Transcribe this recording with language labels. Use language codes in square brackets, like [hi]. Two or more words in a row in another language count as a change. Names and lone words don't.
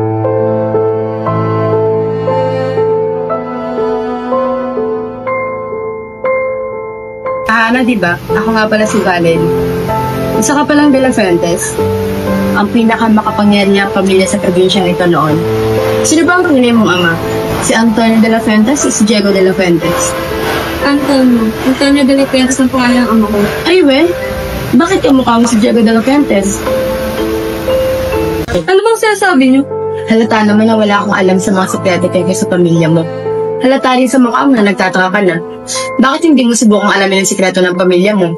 [tl] Hana, diba? Ako nga pala si Valen. Isa ka palang De La Fuentes. Ang pinakamakapangyarihang pamilya sa probinsyang ito noon. Sino ba ang tunay mong ama? Si Antonio De La Fuentes o si Diego De La Fuentes? Antonio De La Fuentes ang pangalan ng ama ko. Ay, we? Bakit kamukha mo si Diego De La Fuentes? Ano bang sinasabi niyo? Halata naman na wala akong alam sa mga sekreto tungkol sa pamilya mo. Halata rin sa mukha mo na nagtataka ka na. Bakit hindi mo subukang alamin ang sikreto ng pamilya mo?